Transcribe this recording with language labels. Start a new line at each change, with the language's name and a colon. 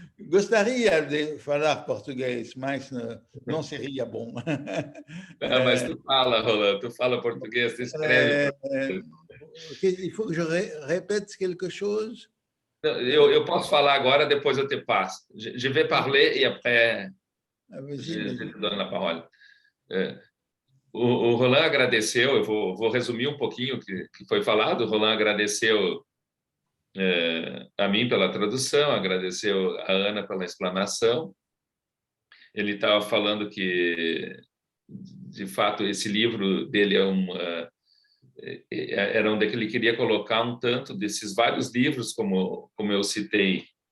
Portuguese: Gostaria de falar português, mas não seria bom. Mas tu fala, Roland, tu fala português, tu escreve português.
French: Il faut que je répète quelque chose.
Portuguese: Eu posso falar agora, depois eu te passo.
French: Je vais parler et après je te donne la parole.
Portuguese: O Roland agradeceu, eu vou resumir um pouquinho o que foi falado. O Roland agradeceu a mim pela tradução, agradeceu a Ana pela explanação. Ele estava falando que, de fato, esse livro dele era onde ele queria colocar um tanto desses vários livros, como eu citei